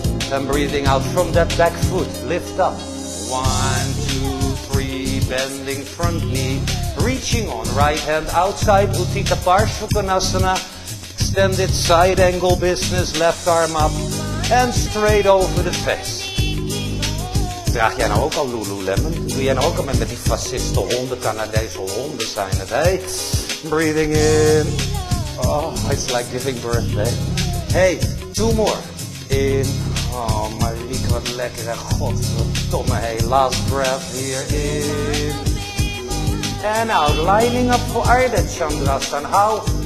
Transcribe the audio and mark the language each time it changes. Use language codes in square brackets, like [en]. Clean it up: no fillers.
[en] Then breathing out from that back foot. Lift up. 1, 2, 3. Bending front knee. Reaching on right hand outside. Uttita Parshvakonasana. Extended side angle business. Left arm up. And straight over the face. [nl] Draag jij nou ook al Lululemon? Doe jij nou ook al met die fasciste honden, Canadese honden zijn het, hè? [en] Breathing in. Oh, it's like giving birthday. Hey, 2 more. In. Oh, Marieke, [nl] wat lekker, hè? [en] Godverdomme, hey. Last breath here. In. And out. Lining up for Ardha Chandrasana. How?